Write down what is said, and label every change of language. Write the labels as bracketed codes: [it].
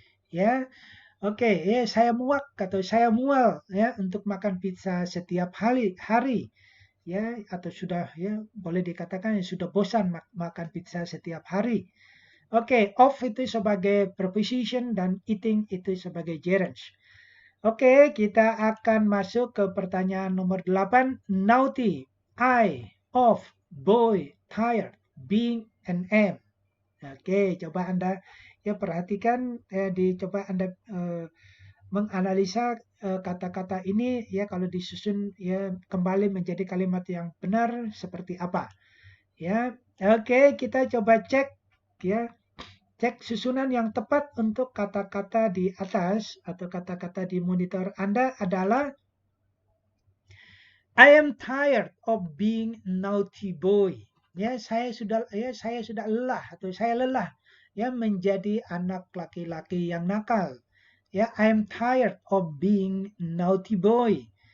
[id] Ya. Oke, ya, saya muak atau saya mual ya untuk makan pizza setiap hari, ya, atau sudah ya boleh dikatakan sudah bosan makan pizza setiap hari. Oke, of itu sebagai preposition dan eating itu sebagai gerund. Oke, kita akan masuk ke pertanyaan nomor 8. [en] Naughty, I, of, boy, tired, being, and am. [id] Oke, coba Anda ya perhatikan, coba Anda menganalisa kata-kata ini ya kalau disusun ya kembali menjadi kalimat yang benar seperti apa. Ya, oke, kita coba cek ya. Cek susunan yang tepat untuk kata-kata di atas atau kata-kata di monitor Anda adalah [en] I am tired of being naughty boy. [id] Ya, saya sudah lelah atau saya lelah ya menjadi anak laki-laki yang nakal. [en] Ya, I am tired of being naughty boy.